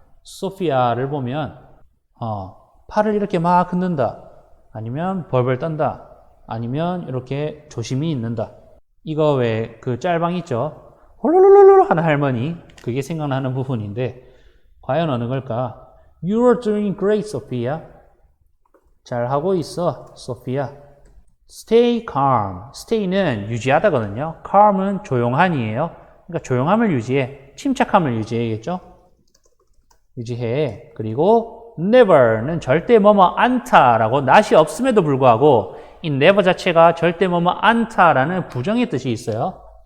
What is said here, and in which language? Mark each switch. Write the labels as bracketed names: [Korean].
[Korean] 소피아를 보면 팔을 이렇게 막 흔든다. 아니면 벌벌 떤다. 아니면 이렇게 조심히 있는다. 이거 왜 그 짤방 있죠? 홀로로로로 하는 할머니. 그게 생각나는 부분인데 과연 어느 걸까? [English] You're doing great, Sophia. [Korean] 잘하고 있어, Sophia. [English] Stay calm. [Korean] Stay는 유지하다거든요. Calm은 조용한이에요. 그러니까 조용함을 유지해. 침착함을 유지해야겠죠? 유지해. 그리고 never는 절대 뭐뭐 않다라고 낫이 없음에도 불구하고 이 never 자체가 절대 뭐뭐 않다라는 부정의 뜻이 있어요.